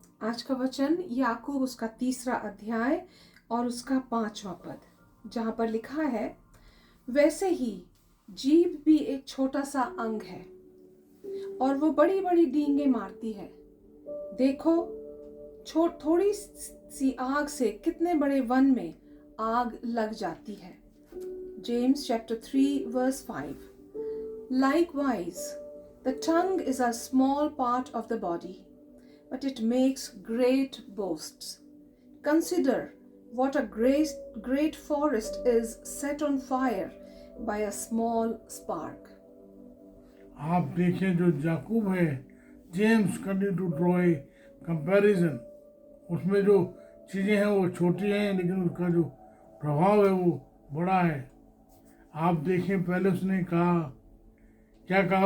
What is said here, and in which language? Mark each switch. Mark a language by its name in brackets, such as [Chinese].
[Hindi] आज का वचन याकूब उसका 3 अध्याय और उसका 5वां पद, जहाँ पर लिखा है, वैसे ही जीभ भी एक छोटा सा अंग है और वो बड़ी बड़ी डींगे मारती है। देखो, थोड़ी सी आग से कितने बड़े वन में आग लग जाती है। [English] James chapter 3 verse 5. Likewise, the tongue is a small part of the body, but it makes great boasts. Consider what a great forest is set on fire by a small spark. [Hindi] आप देखें, जो याकूब है, [English] James continue to draw a comparison. [Hindi] उसमें जो चीज़ें हैं वो छोटी हैं, लेकिन उसका जो प्रभाव है वो बड़ा है। आप देखें, पहले उसने कहा, क्या कहा?